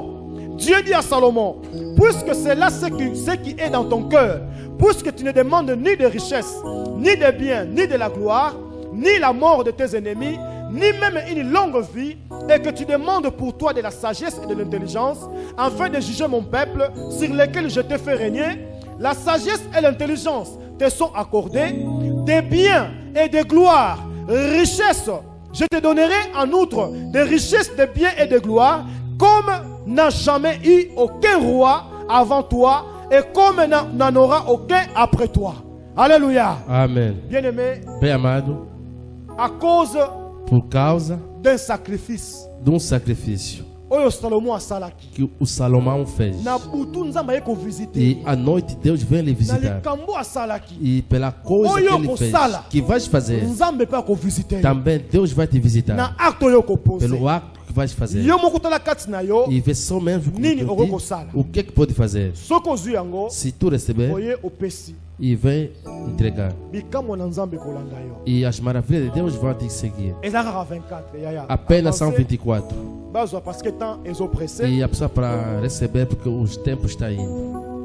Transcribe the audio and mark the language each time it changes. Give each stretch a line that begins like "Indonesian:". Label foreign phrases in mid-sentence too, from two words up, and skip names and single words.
French: Dieu dit à Salomon: puisque c'est là ce qui est dans ton cœur, puisque tu ne demandes ni de richesse, ni de biens, ni de la gloire, ni la mort de tes ennemis, ni même une longue vie, et que tu demandes pour toi de la sagesse et de l'intelligence, afin de juger mon peuple sur lequel je t'ai fait régner, la sagesse et l'intelligence te sont accordées, des biens et des gloires, richesses. Je te donnerai en outre des richesses, des biens et des gloires, comme n'a jamais eu aucun roi avant toi, et comme n'en aura aucun après toi. Alléluia.
Portuguese: Amém.
French: Bien-aimé,
Portuguese: Bem amado,
French: à cause
Portuguese: por causa
French: d'un sacrifice,
Portuguese: sacrifício
Lingala: oyo Salomon asalaki,
Portuguese: que o Salomão fez.
Lingala: na butu nzambe aye kovisite,
Portuguese: E à noite Deus vem lhe
Lingala: na
Portuguese: visitar.
Lingala: likambo asalaki,
Portuguese: E pela coisa que
Lingala: Oyo
Portuguese: ele fez,
Lingala: kosala.
Portuguese: que vais fazer,
Lingala: nzambe pe akovisite
Portuguese: também Deus vai te
Lingala: na
Portuguese: visitar.
Lingala: acte oyo kopose.
Portuguese: Pelo acto que vais fazer.
Lingala: Yo moko tala kati na yo,
Portuguese: E vê só mesmo como
Lingala: Nini
Portuguese: tu
Lingala: oko
Portuguese: diz,
Lingala: kosala.
Portuguese: o que pode fazer.
Lingala: soki ozwi yango,
Portuguese: Se tu receber
Lingala: oye opesi,
Portuguese: e vem entregar.
Lingala: bikamwa na nzambe kolanda yo.
Portuguese: E as maravilhas de Deus vão te seguir.
Lingala: Eza kaka 24 yaya.
Portuguese: Apenas são
French: Avancez,
Portuguese: 24.
Lingala: bazwa
French: parce que
Lingala: temps ezopresse.
Portuguese: E a pessoa para receber porque os tempos estão indo.